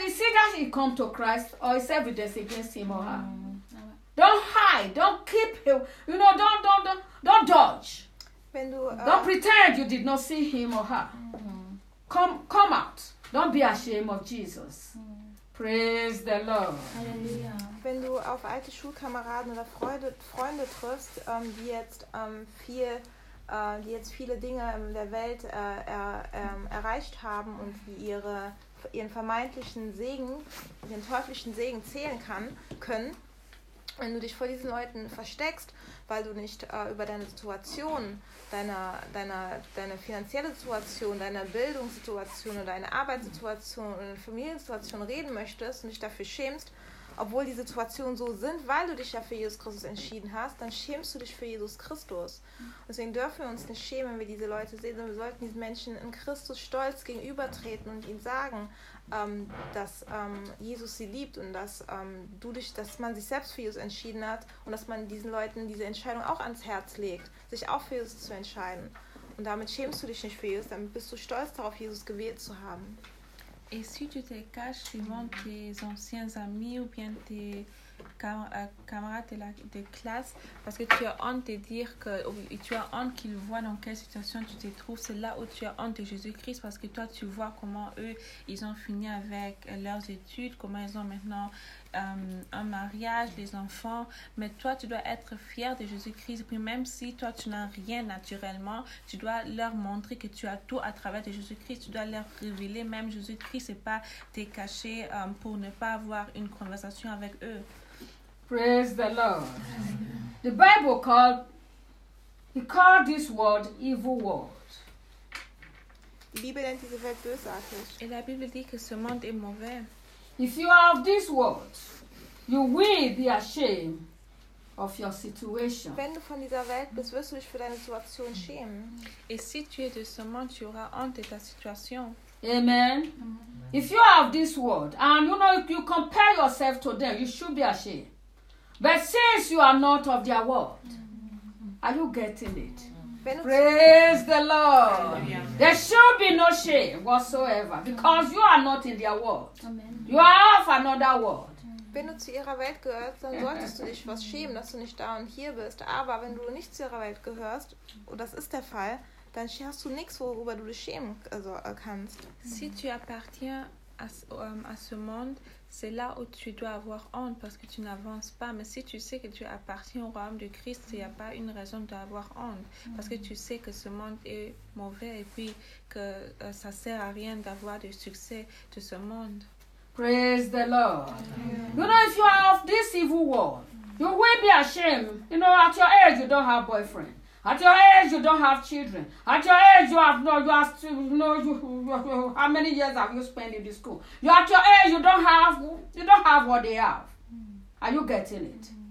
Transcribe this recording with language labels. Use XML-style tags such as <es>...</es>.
<en>Is it that he come to Christ or is evidence against him or her? Mm-hmm. Don't hide. Don't keep him. You know, don't dodge. Don't pretend you did not see him or her. Mm-hmm. Come out. Don't be ashamed of Jesus. Mm-hmm. Praise the Lord.</en> <de>Halleluja. Wenn du auf alte Schulkameraden oder Freunde triffst, die jetzt viele Dinge in der Welt erreicht haben und die ihren vermeintlichen Segen, ihren teuflischen Segen zählen können, wenn du dich vor diesen Leuten versteckst, weil du nicht über deine Situation, deine finanzielle Situation, deine Bildungssituation oder deine Arbeitssituation oder deine Familiensituation reden möchtest und dich dafür schämst, obwohl die Situationen so sind, weil du dich ja für Jesus Christus entschieden hast, dann schämst du dich für Jesus Christus. Deswegen dürfen wir uns nicht schämen, wenn wir diese Leute sehen, sondern wir sollten diesen Menschen in Christus stolz gegenübertreten und ihnen sagen, dass Jesus sie liebt und dass man sich selbst für Jesus entschieden hat und dass man diesen Leuten diese Entscheidung auch ans Herz legt, sich auch für Jesus zu entscheiden. Und damit schämst du dich nicht für Jesus, damit bist du stolz darauf, Jesus gewählt zu haben.</de> <fr>Et si tu te caches devant tes anciens amis ou bien tes camarades de classe parce que tu as honte de dire que tu as honte qu'ils voient dans quelle situation tu te trouves, c'est là où tu as honte de Jésus-Christ parce que toi tu vois comment eux ils ont fini avec leurs études, comment ils ont maintenant un mariage, des enfants, mais toi tu dois être fier de Jésus-Christ. Puis même si toi tu n'as rien naturellement, tu dois leur montrer que tu as tout à travers de Jésus-Christ. Tu dois leur révéler même Jésus-Christ et pas te cacher pour ne pas avoir une conversation avec eux.</fr> <en>Praise the Lord. The Bible called this world evil world.</en> <de>Die Bibel nennt diese Welt bösartig.</de> <fr>Et la Bible dit que ce monde est mauvais.</fr> <en>If you are of this world, you will be ashamed of your situation.</en> <de>Wenn du von dieser Welt bist, wirst du dich für deine Situation schämen.</de> <fr>Et si tu es de ce monde, tu auras honte de ta situation.</fr> <en>Amen. Amen. If you are of this world and you know you compare yourself to them, you should be ashamed. But since you are not of their world, are you getting it? Praise the Lord. Amen. There should be no shame whatsoever because you are not in their world. Amen. You are of another world.</en> <de>Wenn du zu ihrer Welt gehörst, dann solltest du dich was schämen, dass du nicht da und hier bist. Aber wenn du nicht zu ihrer Welt gehörst, und das ist der Fall, dann hast du nichts, worüber du dich schämen kannst.</de> <fr>Si tu appartiens à ce monde, c'est là où tu dois avoir honte parce que tu n'avances pas. Mais si tu sais que tu appartiens au royaume de Christ, il n'y a pas une raison d'avoir honte parce que tu sais que ce monde est mauvais et puis que ça ne sert à rien d'avoir du succès de ce monde.</fr> <en>Praise the Lord. Amen. You know, if you are of this evil world, you will be ashamed. You know, at your age, you don't have boyfriend. At your age, you don't have children. At your age, you have how many years have you spent in the school? You at your age, you don't have what they have. Are you getting it?</en>